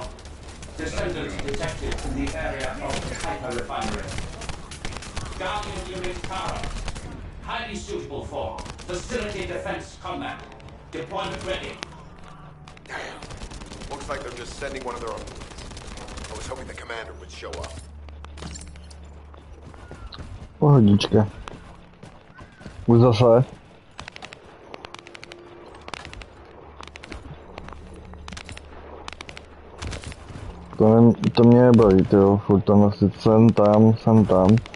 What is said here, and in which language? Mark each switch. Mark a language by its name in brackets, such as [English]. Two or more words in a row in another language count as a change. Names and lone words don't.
[English] Descendants detected in the area of the Kuiper Refinery. Guardian unit power. Highly suitable for facility defense combat. Deployment ready. Damn. Looks like they're just sending one of their own. I was hoping the commander would show up. [Czech] Pohodička. Už zase. To mě nebaví, tyjo, furt tam nosit sem tam.